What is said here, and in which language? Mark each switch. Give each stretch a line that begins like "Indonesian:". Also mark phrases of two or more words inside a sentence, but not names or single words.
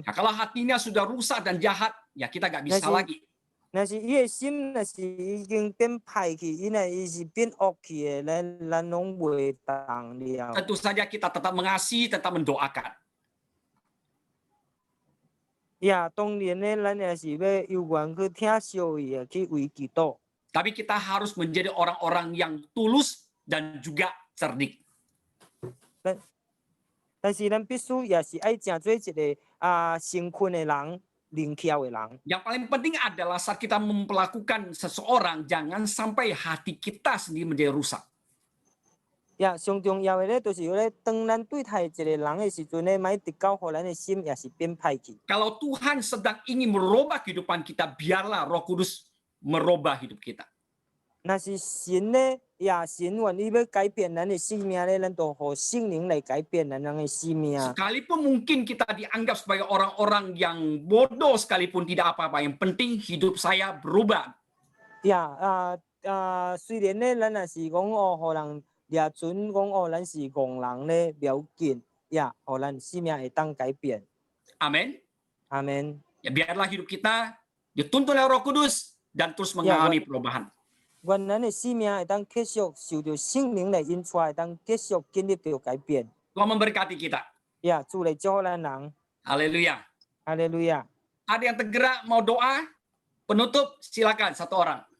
Indonesian: Nah, kalau hatinya sudah rusak dan jahat, ya kita nggak bisa lagi.
Min Nan Chinese: 若是伊的心，若是已经变歹去，伊是变恶去的，咱拢袂当了。
Indonesian: Tentu saja kita tetap mengasihi, tetap mendoakan.
Min Nan Chinese: 呀，当然咧，咱也是要有缘去听小伊的，去为祈祷。
Indonesian: Tapi kita harus menjadi orang-orang yang tulus dan juga cerdik.
Min Nan Chinese: 但是咱必须也是爱成做一个诚恳的人。灵巧的人。
Indonesian: Yang paling penting adalah saat kita memperlakukan seseorang, jangan sampai hati kita sendiri menjadi rusak.
Min Nan Chinese: 呀，上重要的咧，就是咧，当咱对待一个人的时阵咧，莫直到互咱的心也是变歹去。
Indonesian: Kalau Tuhan sedang ingin merubah kehidupan kita, biarlah Roh Kudus merubah hidup kita.
Min Nan Chinese: 若是神咧，神愿意要改变咱的生命咧，咱就互圣灵来改变咱的生命。
Indonesian: Sekalipun mungkin kita dianggap sebagai orang-orang yang bodoh sekalipun tidak apa-apa, yang penting hidup saya berubah.
Min Nan Chinese: 呀，虽然咧，咱也是讲互人掠准讲咱是戆人咧，不要紧，互咱生命会当改变。
Indonesian: Amin. Amin. Ya, biarlah hidup kita dituntun oleh Roh Kudus dan terus mengalami perubahan.
Min Nan Chinese: 愿咱的生命会当继续受到圣灵来引出来，当继续经历到改变。
Indonesian: Tuhan memberkati kita.
Min Nan Chinese: 呀，主来祝福咱人。
Indonesian: Haleluya.
Min Nan Chinese: 哈利路亚。
Indonesian: Ada yang tergerak mau doa? Penutup, silakan satu orang.